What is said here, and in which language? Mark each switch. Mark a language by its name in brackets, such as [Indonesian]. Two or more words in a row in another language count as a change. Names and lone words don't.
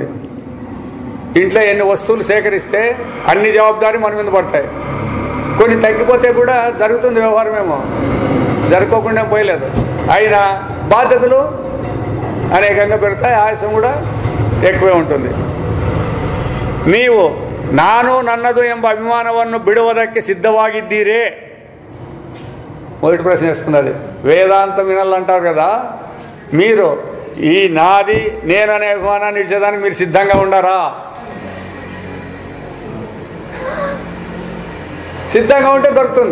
[Telugu] ఇంట్లో ఎన్ని వస్తువులు సేకరిస్తే అన్ని జవాబుదారీ మన మీద పడతాయి. కొన్ని తగ్గిపోతే కూడా జరుగుతుంది వ్యవహారమేమో. జరుపుకోకుండా పోయలేదు. అయినా బాధ్యతలు అనేకంగా పెరుగుతాయి, ఆయుసం కూడా ఎక్కువే ఉంటుంది. [Kannada] ನೀವು ನಾನು ನನ್ನದು ಎಂಬ ಅಭಿಮಾನವನ್ನು ಬಿಡುವುದಕ್ಕೆ ಸಿದ್ಧವಾಗಿದ್ದೀರೇ? [Telugu] మొదటి ప్రశ్న వేసుకున్నది. వేదాంతం వినాలంటారు కదా, మీరు ఈ నాది నేననే అభిమానాన్ని ఇచ్చేదానికి మీరు సిద్ధంగా ఉండారా? సిద్ధంగా ఉంటే దొరుకుతుంది.